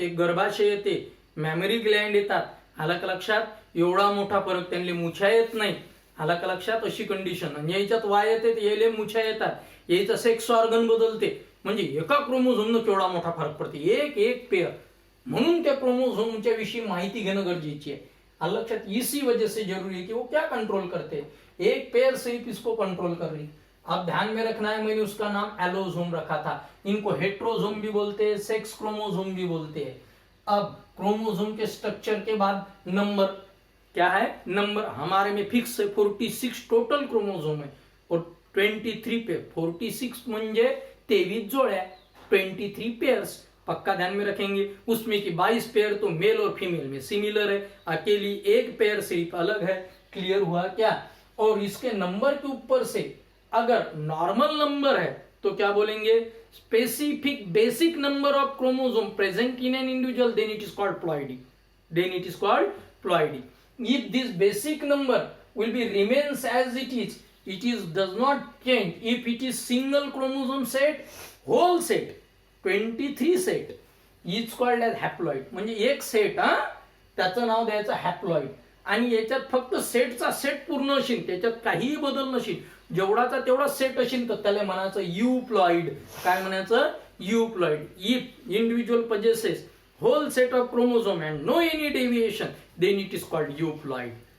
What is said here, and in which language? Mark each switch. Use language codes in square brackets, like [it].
[mr] एक गर्भाशय येते, मॅमरी ग्लँड येतात, आला का लक्षात? एवढा मोठा फरक. त्यांना मुछ्या येत नाही, आला का लक्षात? अशी कंडिशन. आणि याच्यात वाय येते, यायले मुछ्या येतात, याचा सेक्स ऑर्गन बदलते. म्हणजे एका क्रोमोझोमनं केवढा मोठा फरक पडते. एक पेयर. म्हणून त्या क्रोमोझोमच्या विषयी माहिती घेणं गरजेची आहे. आलं लक्षात? [hi] इसी वजह से जरूरी है कि वो क्या कंट्रोल करते, एक पेयर सिर्फ इसको कंट्रोल कर रही। अब ध्यान में रखना है, मैंने उसका नाम एलोझोम रखा था। इनको हेट्रोझोम भी बोलते हैं, सेक्स क्रोमोझोम भी बोलते हैं। अब क्रोमोझोम के स्ट्रक्चर के बाद नंबर क्या है? नंबर हमारे में फिक्स है, 46 टोटल क्रोमोझोम है और 23 पे 46 [mr] म्हणजे 23 जोड्या, [hi] 23 पेयर्स, पक्का ध्यान में रखेंगे। उसमें की 22 पेयर तो मेल और फीमेल में सिमिलर है, अकेली एक पेयर सिर्फ अलग है। क्लियर हुआ क्या? और इसके नंबर के ऊपर से अगर नॉर्मल नंबर है तो क्या बोलेंगे? [en] Specific basic number of chromosome present in an individual, then it is called ploidy, then it is called ploidy. If this basic number will be remains as it is does not change. If it is single chromosome set, whole set, 23 set, is called as haploid. [mr] म्हणजे एक set, त्याचं नाव द्यायचं haploid. आणि याच्यात फक्त सेटचा set पूर्ण असेल, त्याच्यात काहीही बदल नसेल, जेवढाचा तेवढा सेट असेल तर त्याला म्हणायचं यूप्लॉइड. काय म्हणायचं? यूप्लॉइड. [en] If individual possesses whole set of chromosome and no any deviation, then it is called euploid.